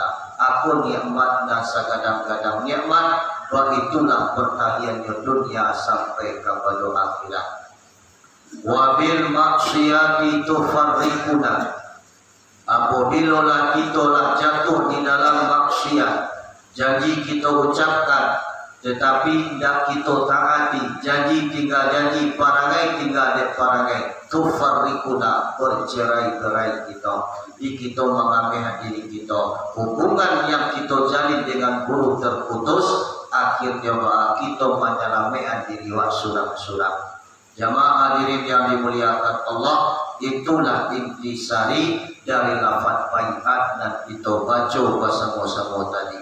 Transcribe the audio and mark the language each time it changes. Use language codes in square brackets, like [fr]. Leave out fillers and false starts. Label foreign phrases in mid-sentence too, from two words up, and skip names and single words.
[id] Aku nikmat dan segadang-gadang nikmat, begitulah pertaliannya dunia sampai kepada akhirat. [ar] وبالمعصية تفرقون. [id] Apabila kita jatuh di dalam maksiat, janji kita ucapkan tetapi tidak kita taati, janji tinggal janji, [min] parangai tinggal dek parangai, [ar] tufarriquna, [id] bercerai-berai kita. Kita mengambil diri kita, hubungan yang kita jalin dengan guru terputus, akhirnya kita menyelamatkan diri wa suram-suram. Jamaah hadirin yang dimuliakan Allah, itulah intisari dari lafaz baiat dan kita baca bersama-sama tadi.